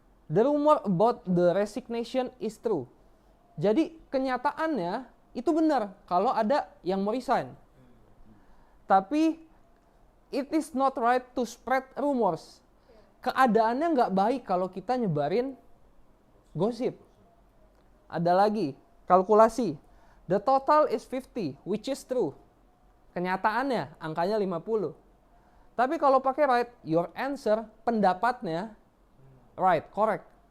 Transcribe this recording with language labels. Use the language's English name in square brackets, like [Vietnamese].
[English] The rumor about the resignation is true. [Indonesian] Jadi kenyataannya itu benar kalau ada yang mau resign. Tapi [English] it is not right to spread rumors. [Indonesian] Keadaannya nggak baik kalau kita nyebarin gosip. Ada lagi, kalkulasi. [English] The total is 50, which is true. [Indonesian] Kenyataannya angkanya 50. Tapi kalau pakai right, [English] your answer, [Indonesian] pendapatnya right, correct.